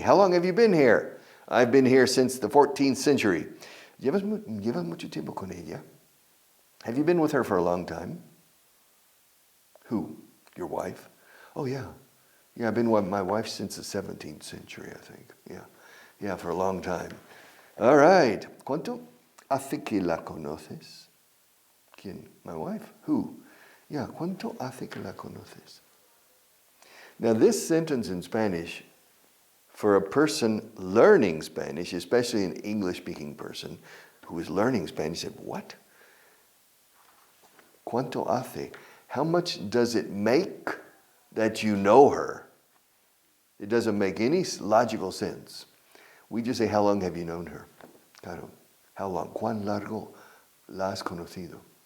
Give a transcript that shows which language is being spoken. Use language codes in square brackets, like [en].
[en] How long have you been here? I've been here since the 14th century. [es] ¿Llevas mucho tiempo con ella? [en] Have you been with her for a long time? Who? Your wife? Oh, yeah. Yeah, I've been with my wife since the 17th century, I think. Yeah. Yeah, for a long time. All right. [es] ¿Cuánto hace que la conoces? ¿Quién? [en] My wife? Who? [es] Yeah, ¿cuánto hace que la conoces? [en] Now, this sentence in Spanish, for a person learning Spanish, especially an English-speaking person who is learning Spanish, said, what? [es] ¿Cuánto hace? [en] How much does it make that you know her? It doesn't make any logical sense. We just say, how long have you known her? Claro. How long? [es] ¿Cuán largo la has conocido?